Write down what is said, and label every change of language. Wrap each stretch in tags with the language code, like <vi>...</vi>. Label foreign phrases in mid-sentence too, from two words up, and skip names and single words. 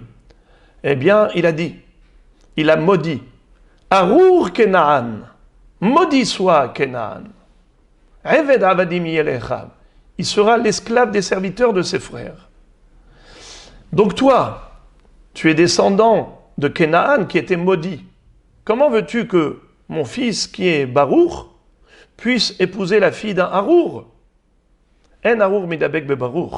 <fr>Eh bien, il a maudit. Arur Kenaan, maudit soit Kenaan.</fr> <he>עבד עבדים ילכה.</he> <fr>Il sera l'esclave des serviteurs de ses frères. Donc toi, tu es descendant de Kenaan qui était maudit. Comment veux-tu que mon fils qui est Baruch puisse épouser la fille d'un Arur?</fr> <he>אין ארור מדבק ב ברוך.</he>